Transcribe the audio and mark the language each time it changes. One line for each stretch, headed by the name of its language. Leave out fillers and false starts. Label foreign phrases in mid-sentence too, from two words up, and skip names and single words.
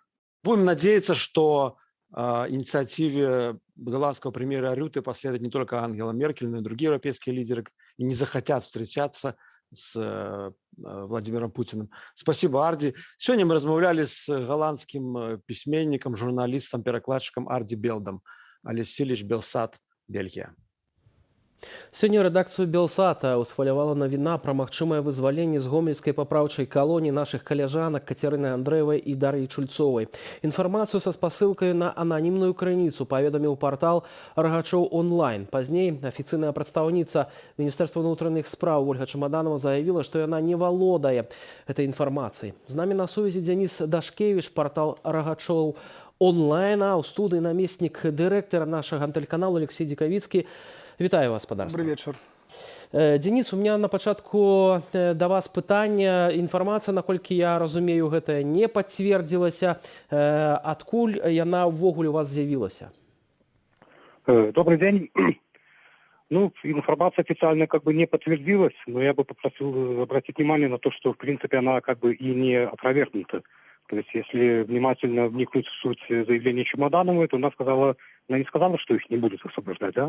Russian: Будем надеяться, что инициативе голландского премьера Рюте последует не только Ангела Меркель, но и другие европейские лидеры, и не захотят встречаться с Владимиром Путиным. Спасибо, Арди. Сегодня мы размовляли с голландским письменником, журналистом,
Belarusian: перакладчиком Арди Белдом. Алексеевич Белсат, Бельгия. Сёння рэдакцыю Белсата ўсхвалявала навіна пра магчымае вызваленне з гомельскай папраўчай калоніі нашых каляжанак Кацярыны Андрэевай і Дар'і Чульцовай. Інфармацыю са спасылкай на ананімную крыніцу паведаміў партал Рагачоў онлайн. Пазней афіцыйная прадстаўніца Міністэрства ўнутраных спраў Ольга Чамаданова заявіла, што яна не валодае гэтай інфармацыяй. З намі на сувязі Дзяніс Дашкевіч, партал Рагачоў онлайн, а ў студыі намеснік дырэктара нашага тэлеканалу Алексей Дикавицкий. Вітаю вас, спадарства.
Russian: Добрый вечер.
Belarusian: Денис,
Russian: у меня
Belarusian: на пачатку да вас пытанне. Інфармацыя, наколькі я разумею, гэта не пацвердзілася. Адкуль яна ўвогуле у вас з'явілася?
Russian: Добрый день. Ну, информация официально как бы не подтвердилась, но я бы попросил обратить внимание на то, что, в принципе, она как бы и не опровергнута. То есть, если внимательно вникнуть в суть заявления Чемодановой, то она не сказала, что их не будут освобождать, да?